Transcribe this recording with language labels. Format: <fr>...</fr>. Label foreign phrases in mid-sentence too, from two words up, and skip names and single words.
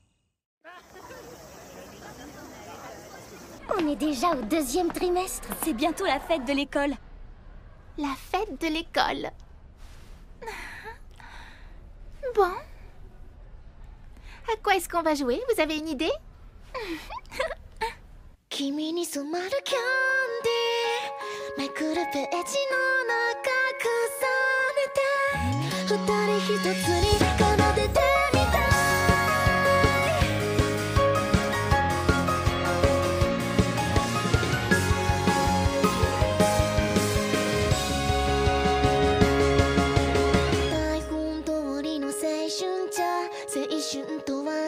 <fr>On est déjà au 2e trimestre. C'est bientôt la fête de l'école. La fête de l'école. Bon. À quoi est-ce qu'on va jouer? Vous avez une idée?</fr> <ja>君に染まるキャンディーめくるページの中重ねて二人一つに奏でてみたい台本通りの青春じゃ青春とは</ja>